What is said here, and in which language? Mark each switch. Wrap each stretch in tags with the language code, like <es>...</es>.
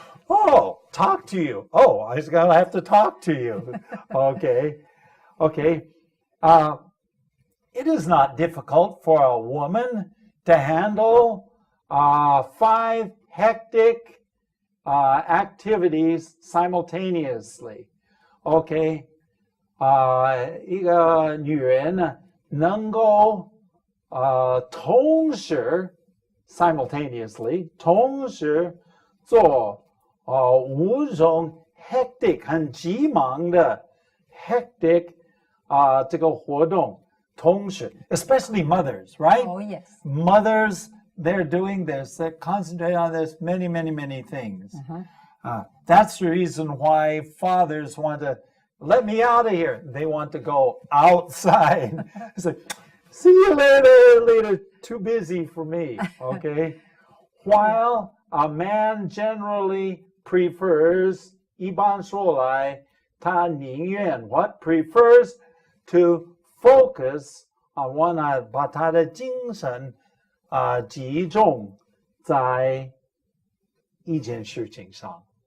<en>Oh, talk to you. Oh, I was gonna have to talk to you. Okay. Okay. It is not difficult for a woman to handle 5 hectic activities simultaneously. Okay.</en> <zh>一个女人呢，能够同时 simultaneously 同时做5种 hectic 很急忙的 hectic 这个活动，同时</zh> <en>especially mothers, right? Oh, yes. Mothers, they're doing this, they concentrate on this many, many, many things. That's the reason why fathers want to let me out of here. They want to go outside. It's like, see you later, too busy for me, okay? While a man generally prefers,</en> <zh>一般说来，他宁愿</zh> <en>what prefers to focus on one</en> <zh>把他的精神集中在一件事情上。</zh>